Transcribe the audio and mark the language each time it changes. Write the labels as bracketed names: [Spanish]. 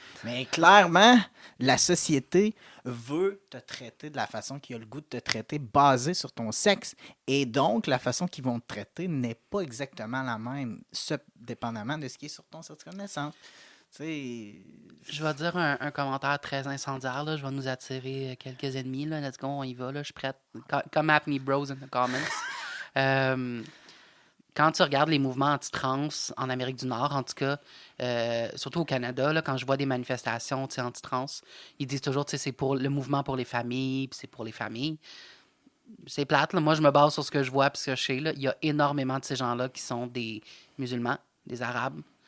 [French] Mais clairement, la société veut te traiter de la façon qu'il a le goût de te traiter basée sur ton sexe. Et donc, la façon qu'ils vont te traiter n'est pas exactement la même, dépendamment de ce qui est sur ton certificat de naissance. Tu sais... Je vais dire un commentaire très incendiaire. Là. Je vais nous attirer quelques ennemis. Là. [English] Let's go, [French] on y va. Là. Je suis prête. [English] Come at me, bros, in the comments. [French] Quand tu regardes les mouvements anti-trans en Amérique du Nord, en tout cas, surtout au Canada, là, quand je vois des manifestations anti-trans, ils disent toujours que c'est pour le mouvement pour les familles, puis c'est pour les familles. C'est plate. Là. Moi, je me base sur ce que je vois, puis ce que je sais. Là. Il y a énormément de ces gens-là qui sont des musulmans, des arabes.